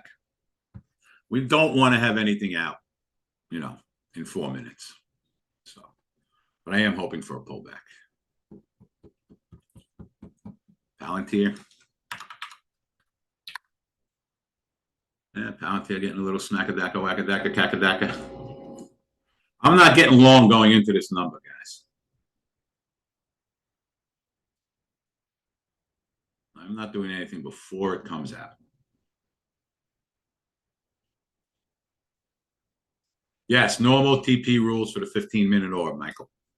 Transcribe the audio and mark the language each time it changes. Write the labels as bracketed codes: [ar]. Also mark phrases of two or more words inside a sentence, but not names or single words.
[en] We don't want to have anything out, you know, in 4 minutes. So, but I am hoping for a pullback. Palantir. Yeah, Palantir getting a little smackadaka, wackadaka, kakadaka. I'm not getting long going into this number, guys. I'm not doing anything before it comes out. Yes, normal TP rules for the 15-minute orb, Michael.